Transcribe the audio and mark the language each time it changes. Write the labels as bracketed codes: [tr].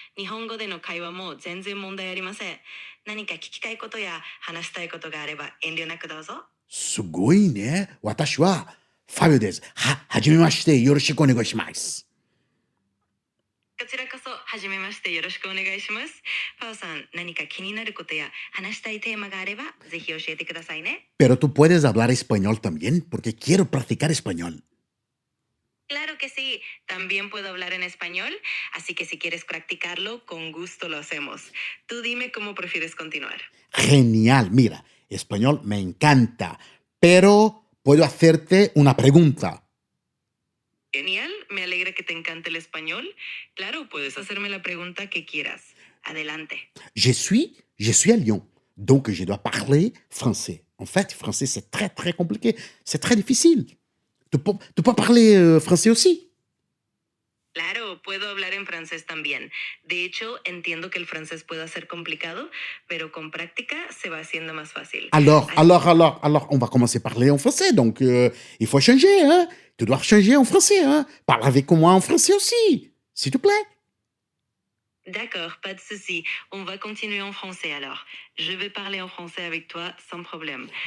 [ja] 日本語での会話も全然問題ありません。何か聞きたいことや話したいことがあれば遠慮なくどうぞ。すごいね。私はファビオです。はじめまして。よろしくお願いします。こちらこそ、はじめましてよろしくお願いします。パオさん、何か気になることや話したいテーマがあれば、ぜひ教えてくださいね。 [es] Pero tú puedes hablar español también, porque quiero practicar español. Claro que sí, también puedo hablar en español, así que si quieres practicarlo, con gusto lo hacemos. Tú dime cómo prefieres continuar. Genial. Mira, español me encanta, pero puedo hacerte una pregunta. Genial, me alegra que te encante el español. Claro, puedes hacerme la pregunta que quieras. Adelante. [fr] Je suis à Lyon, donc je dois parler français. En fait, français, c'est très, très compliqué. C'est très difficile. Tu peux parler français aussi? [es] Claro, puedo hablar en francés también. De hecho, entiendo que el francés pueda ser complicado, pero con práctica se va haciendo más fácil. [fr] Alors, on va commencer à parler en français. Donc, il faut changer, hein? Tu dois changer en français, hein? Parle avec moi en français aussi, s'il te plaît. D'accord, pas de souci. On va continuer en français alors. Je vais parler en français avec toi sans problème.